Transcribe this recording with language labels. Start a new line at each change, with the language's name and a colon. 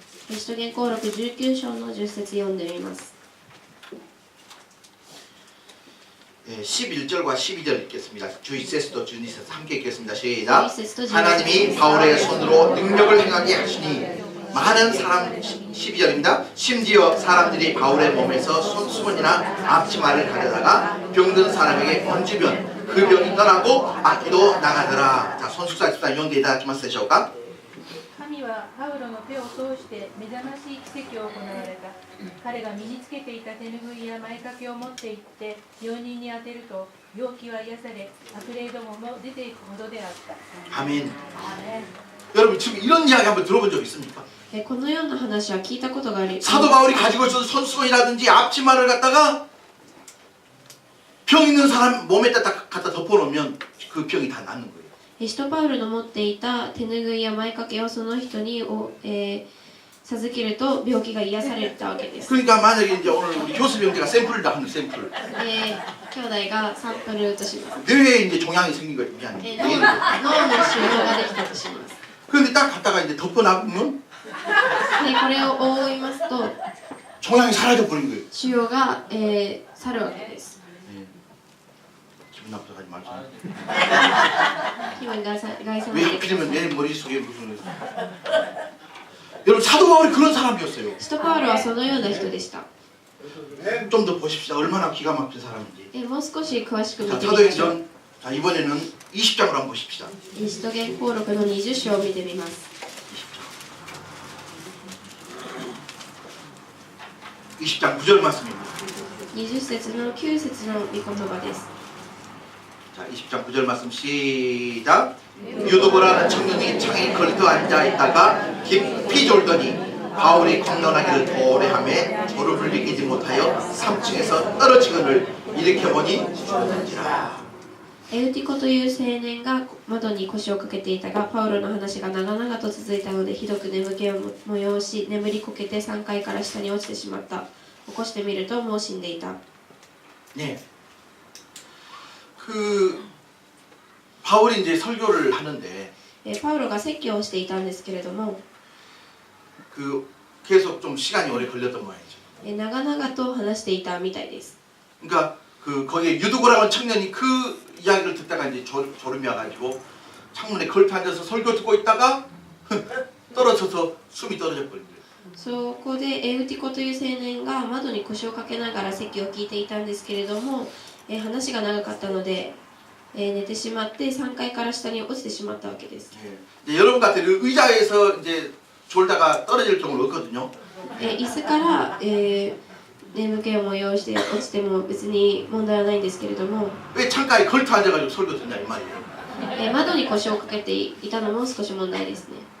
Japanese: 使徒言行録19章の10節読んでみます。
Korean: 11절과 12절 읽겠습니다. 주이세스도 주니세스 함께 읽겠습니다. 시작. 하나님이 바울의 손으로 능력을 행하게 하시니 많은 사람 12절입니다. 심지어 사람들이 바울의 몸에서 손수건이나 앞치마를 가져다가 병든 사람에게 얹으면 그 병이 떠나고 악기도 나가더라. 자, 손숙사 집사 연계
Japanese: いただけますでしょうか? 神はパウロの手を通して目覚ましい奇跡を行われた。彼が身につけていた手ぬぐいや前掛けを持って行って病人に当てると病気は癒され悪霊どもも出ていくほどであった。
Korean: 아멘. 여러분 지금 이런 이야기 한번 들어본 적 있습니까?
Japanese: このような話は聞いたことがあります。
Korean: 사도 바울이 가지고 있었던 손수건이라든지 앞치마를 갖다가 병 있는 사람 몸에 갖다 덮어놓으면 그 병이 다 낫는 거예요.
Japanese: 使徒パウロの持っていた手ぬぐいや前掛けをその人に授けると病気が癒されたわけです。
Korean: 그러니까 만약에 이제 오늘 우리 교수 형제가 샘플을 다 하는 샘플.
Japanese: 兄弟がサンプルとします。
Korean: 뇌에 이제 종양이 생긴 거 미안해.
Japanese: 脳の腫瘍ができたとします。
Korean: 그런데 딱 갖다가 이제 덮어놔보면
Japanese: でこれを覆いますと
Korean: 종양이 사라져 버린 거예요.
Japanese: 腫瘍が、去るわけです。
Korean: 기분 나쁘게 하지 말자.
Japanese: 気分が害さ
Korean: 왜
Japanese: ないでくだ
Korean: 하필이면
Japanese: さい。
Korean: 내 머릿속에 무슨 여러분 사도 바울이 그런 사람이었어요.
Japanese: 使徒パウロはそのような人でした。
Korean: 좀 더 보십시다. 얼마나 기가 막힌 사람인지.
Japanese: もう少し詳しく見
Korean: 자,
Japanese: てみましょう。
Korean: 사도행전 자, 이번에는 20장으로 한번 보십시다.
Japanese: 使徒言行録の20章を見てみます。
Korean: 20장 9절 말씀입니다.
Japanese: 20節の9節の御言葉です。
Korean: 자, 20장 9절 말씀 시작. 유도고라는 청년이 창에 걸터 앉아 있다가 깊이 졸더니 바울이 걷는하기를 도래하며 무릎을 일으키지 못하여 3층에서 떨어지거늘 일으켜보니 죽었는지라.
Japanese: エウティコという青年が窓に腰をかけていたが、パウロの話が長々と続いたのでひどく眠気を催し、眠りこけて3階から下に落ちてしまった。起こしてみるともう死んでいた。
Korean: 네. 그 바울이 이제 설교를 하는데
Japanese: パウロが説教をしていたんですけれども、
Korean: 그 계속 좀 시간이 오래 걸렸던 모양이죠.
Japanese: 長々と話していたみたいです。
Korean: 그러니까 그 거기에 유두고라는 청년이 그 이야기를 듣다가 이제 졸음이 와가지고 창문에 걸터 앉아서 설교 듣고 있다가 떨어져서 숨이 떨어져 버린 거예요.
Japanese: そこでエウティコという青年が窓に腰をかけながら説教を聞いていたんですけれども、話が長かったので、寝てしまって3階から下に落ちてしまったわけです。
Korean: 예. 여러분 같은 의자에서 이제 졸다가 떨어질 경우는 없거든요.
Japanese: 椅子から、眠気を催して落ちても別に問題はないんですけれども、
Korean: 왜 창가에 걸터 앉아가지고 설교 듣냐 이 말이에요.
Japanese: 窓に腰をかけていたのも少し問題ですね。